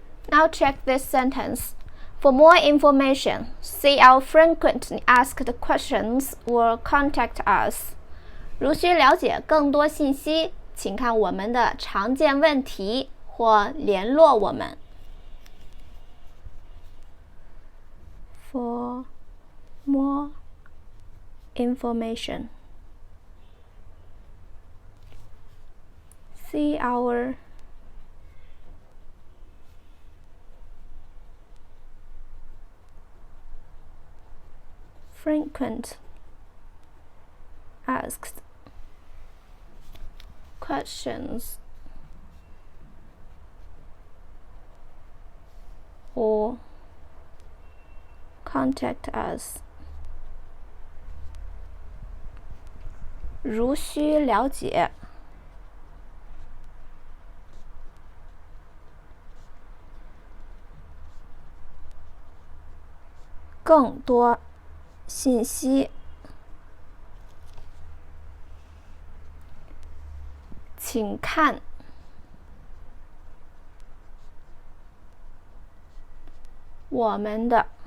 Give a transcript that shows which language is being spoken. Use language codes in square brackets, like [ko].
[en] Now check this sentence. For more information, see our frequently asked questions or contact us. [zh] 如需了解更多信息，请看我们的常见问题或联络我们。 [en] For more information, see our frequent asked questions or contact us. [zh] 如需了解更多信息，请看我们的